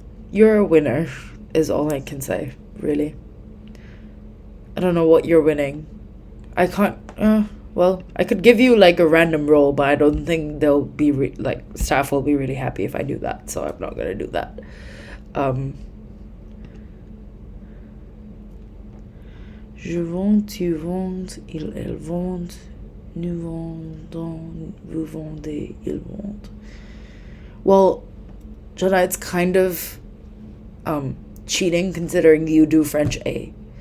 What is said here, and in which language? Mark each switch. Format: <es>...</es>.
<en>You're a winner, is all I can say, really. I don't know what you're winning. I can't, I could give you like a random roll, but I don't think they'll be, staff will be really happy if I do that, so I'm not gonna do that.</en> <fr>Je vends, tu vends, ils, elles vendent, nous vendons, vous vendez, ils vendent.</fr> <en>Well, Jenna, it's kind of cheating considering you do French A.</en>